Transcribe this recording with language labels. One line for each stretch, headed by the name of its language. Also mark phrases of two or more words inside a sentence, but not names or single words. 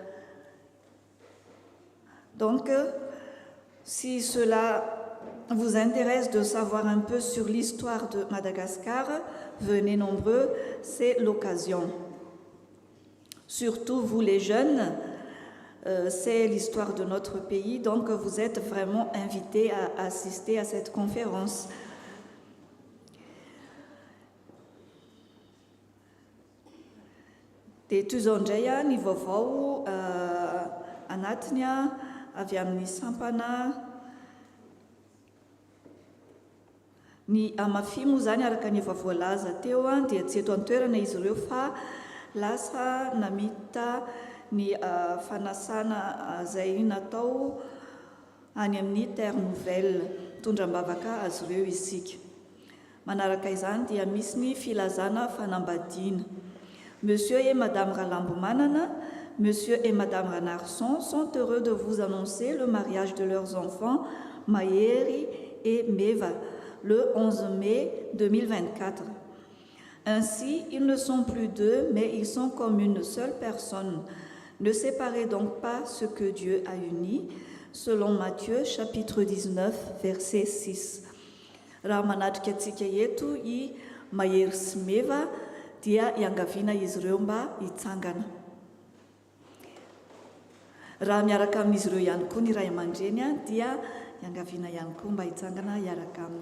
French: Donc, si cela vous intéresse de savoir un peu sur l'histoire de Madagascar, venez nombreux, c'est l'occasion. Surtout vous les jeunes, c'est l'histoire de notre pays, donc vous êtes vraiment invités à assister à cette conférence.
Malagasy: Dia toy izao indray ny vaovao anatiny avy amin'ny sampana ny amafy moa zany araka ny efa voalaza teo dia tsy eto an-toerana izy ireo fa lasa namita ny fanasana izay natao any amin'ny Terre Nouvelle, tondram-bavaka azy ireo isika. Manaraka izany dia misy ny filazana fanambadiana.
French: Monsieur et Madame Ralambo-Manana, Monsieur et Madame Ranarson sont heureux de vous annoncer le mariage de leurs enfants, Maëri et Meva, le 11 mai 2024. Ainsi, ils ne sont plus deux, mais ils sont comme une seule personne. Ne séparez donc pas ce que Dieu a uni, selon Matthieu, chapitre 19, verset 6.
Malagasy: Raha manatrika antsika eto I Maëri sy Meva, dia iangaviana izy ireo mba hitsangana. Raha miaraka amin'izy ireo ihany koa ny ray aman-dreny dia iangaviana ihany koa mba hitsangana iaraka aminy.